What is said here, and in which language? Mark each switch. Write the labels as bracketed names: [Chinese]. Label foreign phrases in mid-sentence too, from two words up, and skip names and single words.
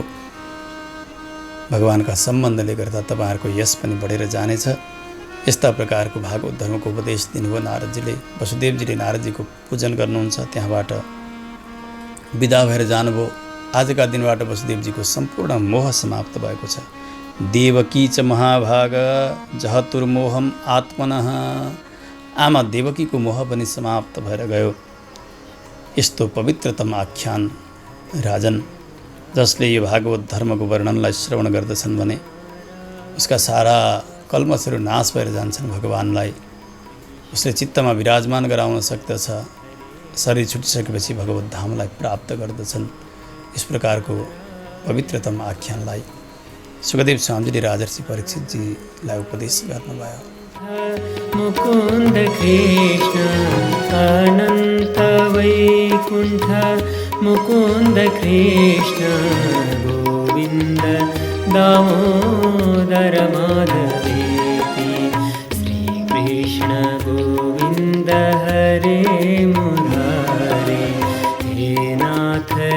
[Nepali] भगवानका सम्बन्धले गर्दा तपाईँहरूको यश पनि बढेर जानेछ। यस्ता प्रकारको भागवत धर्मको उपदेश दिनुभयो नारदजीले। वसुदेवजीले नारदजीको पूजन गर्नुहुन्छ, त्यहाँबाट विदा भएर जानुभयो। आजका दिनबाट वसुदेवजीको सम्पूर्ण मोह समाप्त भएको छ। [Sanskrit] देवकी च महाभाग जहतुर्मोहम आत्मनः। [Nepali] आमा देवकीको मोह पनि समाप्त भएर गयो। यस्तो पवित्रतम आख्यान राजन जसले यो भागवत धर्मको वर्णनलाई श्रवण गर्दछन् भने उसका सारा कल्मसहरू नाश भएर जान्छन्। भगवानलाई उसले चित्तमा विराजमान गराउन सक्दछ। शरीर छुटिसकेपछि भगवत धामलाई प्राप्त गर्दछन्। इस प्रकारको पवित्रतम आख्यानलाई सुखदेव स्वामीजीले राजर्षि परीक्षितजीलाई उपदेश गर्नुभयो। [Sanskrit] मुकुन्द कृष्ण अनन्त वैकुण्ठ मुकुन्द कृष्ण गोविन्द दामोदर माधवेति श्रीकृष्ण गोविन्द हरे मुरारे हे नाथ